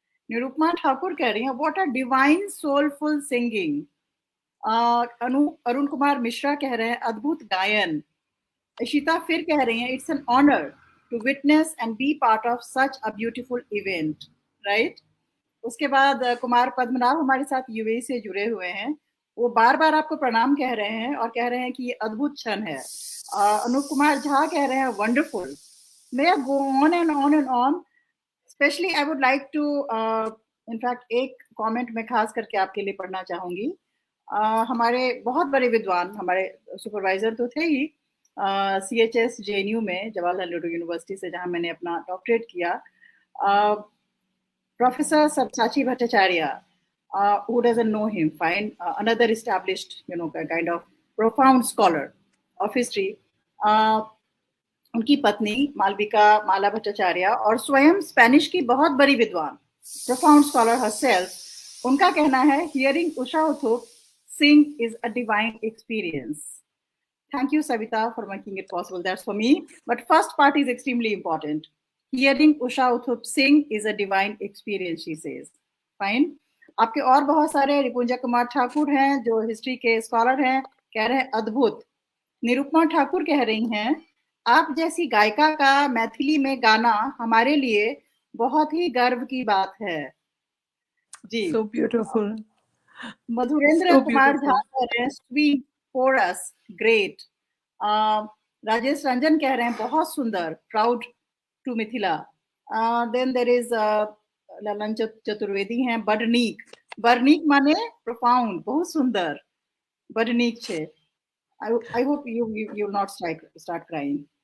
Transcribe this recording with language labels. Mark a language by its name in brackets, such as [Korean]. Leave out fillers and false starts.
[Hindi] निरुपमा ठाकुर कह रही है [English] What a divine soulful singing. [Hindi] Arun Kumar Mishra कह रहे हैं अद्भुत गायन। इशिता फिर कह रही हैं [English] It's an honour to witness and be part of such a beautiful event, right? [Hindi] उसके बाद कुमार पद्मनाभ हमारे साथ यूएई से जुड़े हुए हैं, वो बार बार आपको प्रणाम कह रहे हैं और कह रहे हैं कि ये अद्भुत क्षण है। अनूप कुमार झा कह रहे हैं wonderful. [English] May I go on and on and on? Especially I would like to, in fact [Hindi] एक कमेंट मैं खास करके आपके लिए पढ़ना चाहूंगी। हमारे बहुत बड़े विद्वान, हमारे सुपरवाइजर तो थे ही CHS JNU में, जवाहरलाल नेहरू यूनिवर्सिटी से जहां मैंने अपना डॉक्टरेट किया, professor सब्साची Bhattacharya, [English] who doesn't know him, fine, another established, kind of profound scholar of history, [Hindi] उनकी पत्नी मालविका माला भट्टाचार्य और स्वयं स्पेनिश की बहुत बड़ी विद्वान, [English] profound scholar herself, [Hindi] उनका कहना है [English] hearing Usha Uthup sing is a divine experience. Thank you, Savita, for making it possible. That's for me. But first part is extremely important. Hearing Usha Uthup sing is a divine experience, she says. Fine. [Hindi] आपके और बहुत सारे, रिपुंजा कुमार ठाकुर हैं जो history के scholar हैं, कह रहे हैं अद्भुत। निरुपमा ठाकुर कह रही हैं आप जैसी गायिका का मैथिली में गाना हमारे लिए बहुत ही गर्व की बात है जी। [English] So beautiful. [Hindi] मधुरेंद्र कुमार झा कह रहे हैं [English] Sweet chorus great. [Hindi] Rajesh Ranjan कह रहे हैं बहुत सुंदर, [English] Proud to Mithila. Then there is [Hindi] Lalan Chaturvedi हैं बडनीक। बडनीक माने प्रोफाउंड, बहुत सुंदर, बडनीक छे। [English] I hope you will not start crying.